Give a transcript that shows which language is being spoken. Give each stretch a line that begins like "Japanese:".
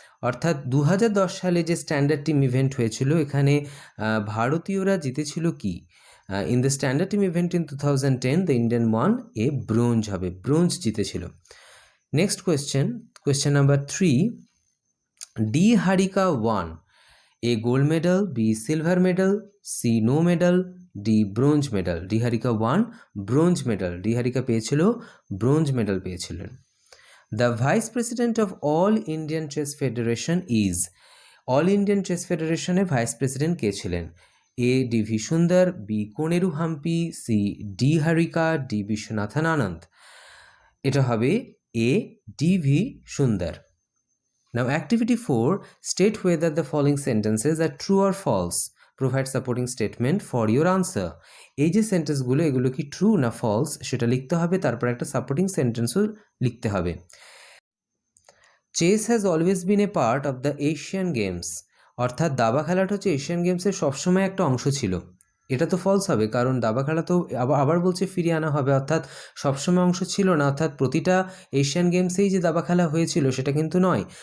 Bangla: অর্থাৎ 2010 সালে যে স্ট্যান্ডার্ড টিম ইভেন্ট হয়েছিল এখানে ভারতীয়রা জিতেছিল কি?
English: in the standard team event in 2010 the Indian won a bronze
Bangla: হবে, ব্রোঞ্জ জিতেছিল।
English: Next question number 3, D Harika won A gold medal, B silver medal, C no medal, D bronze medal।
Bangla: D Harika
English: won bronze medal,
Bangla: D হারিকা পেয়েছিল bronze medal পেয়েছিলেন।
English: the vice president of
Bangla: all Indian chess federation is, all Indian chess ফেডারেশনের vice president কে ছিলেন?
English: A DV Sundar, B Koneru Humpy, C D Harika, D Viswanathan Anand.
Bangla: এটা হবে এ DV সুন্দর।
English: Now activity 4, state whether the following sentences are true or false. Provide supporting statement for your answer.
Bangla: এই যে সেন্টেন্সগুলো এগুলো কি ট্রু না ফলস সেটা লিখতে হবে, তারপর একটা সাপোর্টিং সেন্টেন্সও লিখতে হবে।
English: chess has always been a part of the Asian Games,
Bangla: অর্থাৎ দাবা খেলাটা হচ্ছে এশিয়ান গেমসের সবসময় একটা অংশ ছিল। এটা তো ফলস হবে, কারণ দাবা খেলা তো আবার বলছে ফিরিয়ে আনা হবে, অর্থাৎ সবসময় অংশ ছিল না, অর্থাৎ প্রতিটা এশিয়ান গেমসেই যে দাবা খেলা হয়েছিল সেটা কিন্তু নয়।